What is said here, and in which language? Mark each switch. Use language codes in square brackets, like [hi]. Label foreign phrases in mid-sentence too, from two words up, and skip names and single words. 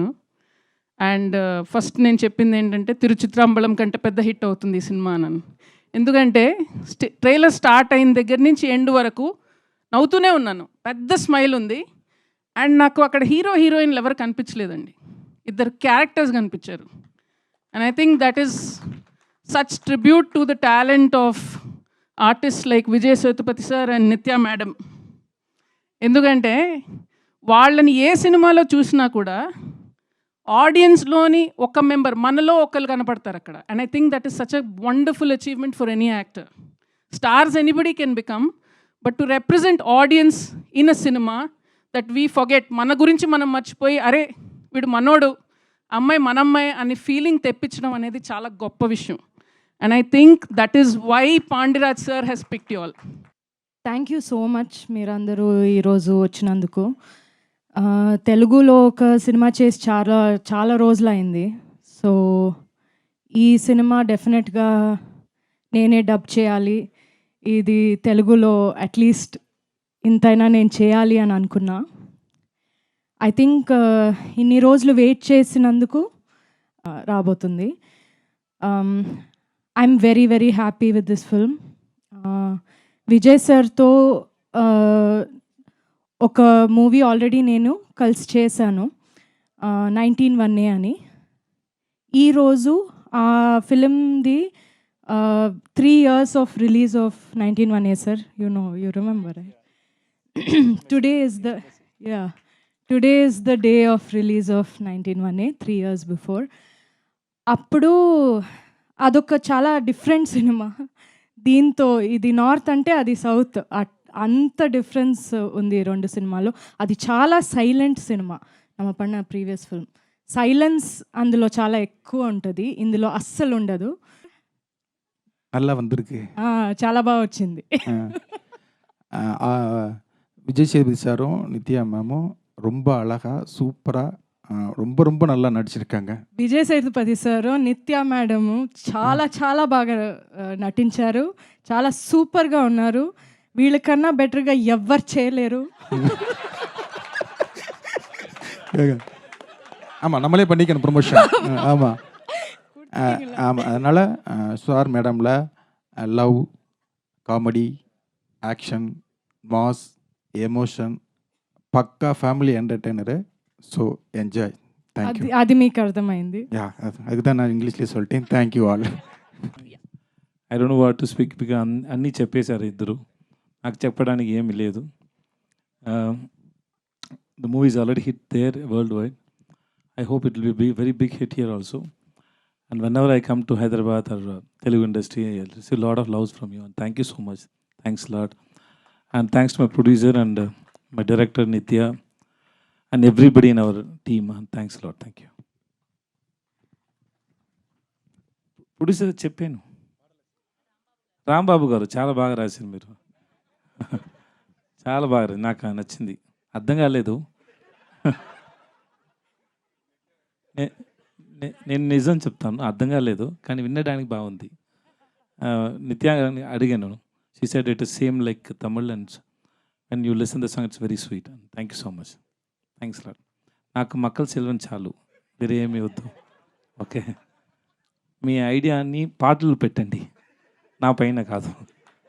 [te] అండ్ ఫస్ట్ నేను చెప్పింది ఏంటంటే తిరుచిత్రాంబళం కంటే పెద్ద హిట్ అవుతుంది ఈ సినిమా అని. ఎందుకంటే ట్రైలర్ స్టార్ట్ అయిన దగ్గర నుంచి ఎండ్ వరకు నవ్వుతూనే ఉన్నాను, పెద్ద స్మైల్ ఉంది. అండ్ నాకు అక్కడ హీరో హీరోయిన్లు ఎవరు కనిపించలేదండి, 2 క్యారెక్టర్స్ కనిపించారు. [en] And I think that is such tribute to the talent of artists like Vijay Sethupathi sir and Nitya madam. [te] ఎందుకంటే వాళ్ళని ఏ సినిమాలో చూసినా కూడా ఆడియన్స్లోని ఒక మెంబర్, మనలో ఒకరు కనపడతారు అక్కడ. [en] And I think that is such a wonderful achievement for any actor. Stars anybody can become, but to represent audience in a cinema that we forget, [te] మన గురించి మనం మర్చిపోయి అరే వీడు మనోడు, అమ్మాయి మనమ్మాయి అనే ఫీలింగ్ తెప్పించడం అనేది చాలా గొప్ప విషయం. [en] And I think that is why Pandya sir has picked you all. Thank you so much [te] మీరందరూ ఈరోజు వచ్చినందుకు. తెలుగులో ఒక సినిమా చేసి చాలా చాలా రోజులైంది. సో ఈ సినిమా డెఫినెట్గా నేనే డబ్ చేయాలి, ఇది తెలుగులో అట్లీస్ట్ ఇంతైనా నేను చేయాలి అని అనుకున్నా. [en] I think [te] ఇన్ని రోజులు వెయిట్ చేసినందుకు రాబోతుంది. [en] I'm very, very happy with this film. [te] Vijay sirతో ఒక మూవీ ఆల్రెడీ నేను కలిసి చేశాను, 19 1 అని. ఈరోజు ఆ ఫిలింది [en] 3 years of release of 1918, sir. You remember, right? Today is the yeah. Today is the day of release of 1918, 3 years before. [te] అప్పుడు అదొక చాలా డిఫరెంట్ సినిమా. దీంతో ఇది నార్త్ అంటే అది సౌత్, అంత డిఫరెన్స్ ఉంది ఈ రెండు సినిమాలో. అది చాలా సైలెంట్ సినిమా. [ta] நம்ம பண்ண [en] previous film [te] సైలెన్స్ అందులో చాలా ఎక్కువ ఉంటుంది, ఇందులో అస్సలు ఉండదు. [ta] நல்லா வந்திருக்கு. [te] చాలా బాగా వచ్చింది. [ta] விஜய் சேதுபதி சாரும் நித்யா மேமும் ரொம்ப அழகாக சூப்பராக ரொம்ப ரொம்ப நல்லா நடிச்சிருக்காங்க. [te] విజయ్ సేతుపతి సారు, నిత్య మేడము చాలా చాలా బాగా నటించారు. చాలా సూపర్గా ఉన్నారు. వీళ్ళకన్నా బెటర్గా ఎవ్వరు చేయలేరు. [ta] ஆமாம், நம்மளே பண்ணிக்கணும் ப்ரொமோஷன். ஆமாம் ஆமாம், அதனால் சார் மேடமில் லவ், காமெடி, ஆக்ஷன், மாஸ், எமோஷன், [te] పక్కా ఫ్యామిలీ ఎంటర్టైనరు. [en] So enjoy. Thank you. [te] అది మీకు అర్థమైంది. యా, [ta] அதுதான் நான் ఇంగ్లీష్లో சொல்லிட்டேன். [en] Thank you all. I don't know what to speak because [te] అన్నీ చెప్పేశారు ఇద్దరు. నాకు చెప్పడానికి ఏమీ లేదు. [en] The movie is already hit there world wide. I hope it will be very big hit here also. And whenever I come to Hyderabad or Telugu industry, I'll receive a lot of loves from you. And thank you so much. Thanks a lot. And thanks to my producer and my director Nitya and everybody in our team. And thanks a lot. Thank you. [te] Producer చెప్పాను, రాంబాబు గారు చాలా బాగా రాశారు మీరు. చాలా బాగా నాకు నచ్చింది. అర్థం కాలేదు. నేను నిజం చెప్తాను, అర్థం కాలేదు, కానీ వినడానికి బాగుంది. నిత్య అడిగాను, [en] She said it is same like Tamil and and you listen the song it's very sweet. Thank you so much. Thanks lot. [te] నాకు మక్కల సెల్వన్ చాలు, వేరే ఏమీ వద్దు. ఓకే, మీ ఐడియాని పాటలు పెట్టండి, నా పైన కాదు.